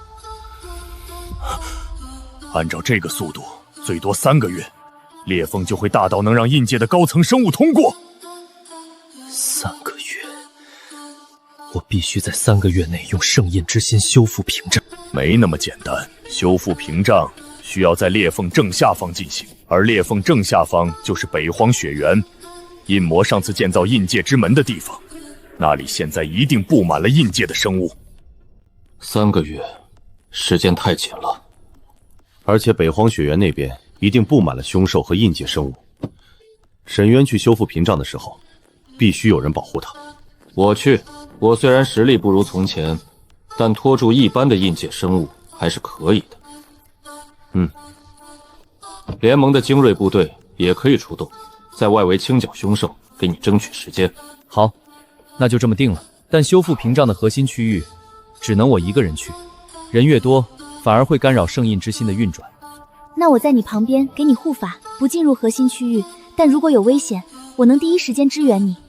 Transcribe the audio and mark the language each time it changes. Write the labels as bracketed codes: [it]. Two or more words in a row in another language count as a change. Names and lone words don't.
[zh] 按照這個速度，最多3個月，裂縫就會大到能讓印界的高層生物通過。必須在3個月內用聖印之心修復屏障。没那麼簡單，修復屏障需要在裂縫正下方進行，而裂縫正下方就是北荒雪原，印魔上次建造印界之門的地方，那裡現在一定布滿了印界的生物。 3個月，時間太緊了。而且北荒雪原那邊一定布滿了凶兽和印界生物。沈渊去修復屏障的时候，必須有人保護他。我去，我虽然實力不如從前，但拖住一般的印界生物還是可以的。聯盟的精銳部隊也可以出動，在外圍清剿凶獸，給你爭取時間。好，那就這麼定了。但修復屏障的核心區域，只能我一個人去，人越多，反而會干擾聖印之心的運轉。那我在你旁邊給你護法，不進入核心區域，但如果有危險，我能第一時間支援你。